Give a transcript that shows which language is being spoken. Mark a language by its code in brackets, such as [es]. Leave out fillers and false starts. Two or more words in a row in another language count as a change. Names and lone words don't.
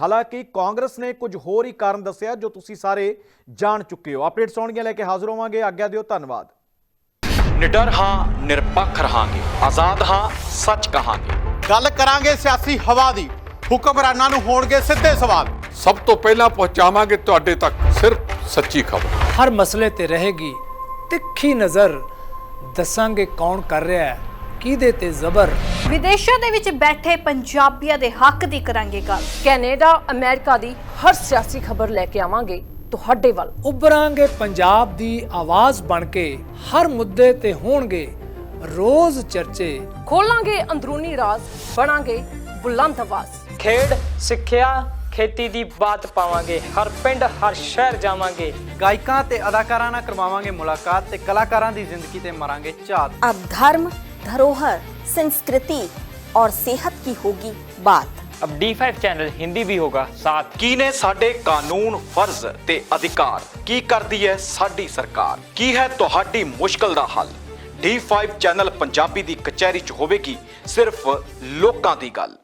[pa] ਹਾਲਾਂਕਿ ਕਾਂਗਰਸ ਨੇ ਕੁਝ ਹੋਰ ਹੀ ਕਾਰਨ ਦੱਸਿਆ ਜੋ ਤੁਸੀਂ ਸਾਰੇ ਜਾਣ ਚੁੱਕੇ ਹੋ। ਅਪਡੇਟਸ ਆਉਣਗੀਆਂ ਲੈ ਕੇ ਹਾਜ਼ਰ ਹੋਵਾਂਗੇ। ਆਗਿਆ ਦਿਓ, ਧੰਨਵਾਦ। ਨਿਡਰ ਹਾਂ, ਨਿਰਪੱਖ ਰਹਾਂਗੇ, ਆਜ਼ਾਦ ਹਾਂ, ਸੱਚ ਕਹਾਂਗੇ। ਗੱਲ ਕਰਾਂਗੇ ਸਿਆਸੀ ਹਵਾ ਦੀ, ਹੁਕਮਰਾਨਾਂ ਨੂੰ ਹੋਣਗੇ ਸਿੱਧੇ ਸਵਾਲ। ਸਭ ਤੋਂ ਪਹਿਲਾਂ ਪਹੁੰਚਾਵਾਂਗੇ ਤੁਹਾਡੇ ਤੱਕ ਸਿਰਫ ਸੱਚੀ ਖਬਰ। ਹਰ ਮਸਲੇ ਤੇ ਰਹੇਗੀ ਤਿੱਖੀ ਨਜ਼ਰ, ਦੱਸਾਂਗੇ ਕੌਣ ਕਰ ਰਿਹਾ ਹੈ ਕਿਹਦੇ ਤੇ ਜ਼ਬਰ। ਵਿਦੇਸ਼ਾਂ ਦੇ ਵਿੱਚ ਬੈਠੇ ਪੰਜਾਬੀਆਂ ਦੇ ਹੱਕ ਦੀ ਕਰਾਂਗੇ ਗੱਲ। ਕੈਨੇਡਾ ਅਮਰੀਕਾ ਦੀ ਹਰ ਸਿਆਸੀ ਖਬਰ ਲੈ ਕੇ ਆਵਾਂਗੇ ਤੁਹਾਡੇ ਵੱਲ। ਉਭਰਾਂਗੇ ਪੰਜਾਬ ਦੀ ਆਵਾਜ਼ ਬਣ ਕੇ, ਹਰ ਮੁੱਦੇ ਤੇ ਹੋਣਗੇ ਰੋਜ਼ ਚਰਚੇ, ਖੋਲਾਂਗੇ ਅੰਦਰੂਨੀ ਰਾਜ਼, ਬਣਾਂਗੇ ਬੁਲੰਦ ਆਵਾਜ਼। ਖੇਡ, ਸਿੱਖਿਆ, ਖੇਤੀ ਦੀ ਬਾਤ ਪਾਵਾਂਗੇ, ਹਰ ਪਿੰਡ ਹਰ ਸ਼ਹਿਰ ਜਾਵਾਂਗੇ। ਗਾਇਕਾਂ ਤੇ ਅਦਾਕਾਰਾਂ ਨਾਲ ਕਰਵਾਵਾਂਗੇ ਮੁਲਾਕਾਤ ਤੇ ਕਲਾਕਾਰਾਂ ਦੀ ਜ਼ਿੰਦਗੀ ਤੇ ਮਾਰਾਂਗੇ ਝਾਤ। [hi] अब धर्म, धरोहर, संस्कृति और सेहत की होगी बात। अब D5 चैनल हिंदी भी होगा साथ। [pa] ਕੀ ਨੇ ਸਾਡੇ ਕਾਨੂੰਨ, ਫਰਜ਼ ਤੇ ਅਧਿਕਾਰ? ਕੀ ਕਰਦੀ ਹੈ ਸਾਡੀ ਸਰਕਾਰ? ਕੀ ਹੈ ਤੁਹਾਡੀ ਮੁਸ਼ਕਲ ਦਾ ਹੱਲ? D5 ਚੈਨਲ ਪੰਜਾਬੀ ਦੀ ਕਚਹਿਰੀ 'ਚ ਹੋਵੇਗੀ ਸਿਰਫ ਲੋਕਾਂ ਦੀ ਗੱਲ।